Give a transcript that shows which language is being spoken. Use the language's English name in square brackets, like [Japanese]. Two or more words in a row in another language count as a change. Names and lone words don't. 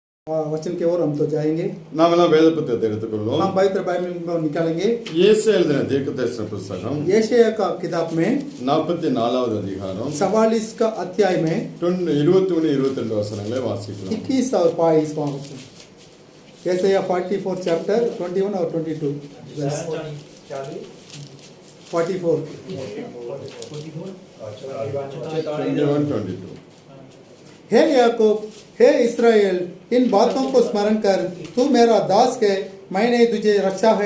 [Hindi] वचन की ओर हम तो जाएंगे। [Tamil] நாமெல்லாம் வேத புத்தகத்தை எடுத்துக்கொள்வோம். [Hindi] हम पवित्र बाइबल निकालेंगे। [Tamil] ஏசாயா எழுதின தீர்க்கதரிசன புத்தகம் [Hindi] यशायाह का किताब में [Tamil] 44வது அதிகாரம் [Hindi] 44 का अध्याय में [Tamil] 21 22 वचनங்களை வாசிக்கலாம். [Hindi] 21 और 22 वचन। यशायाह 44 चैप्टर 21 और 22 44 21-22. हे याकूब, हे इस्राएल, इन बातों को स्मरण कर, तू मेरा दास है, मैंने तुझे रक्षा है।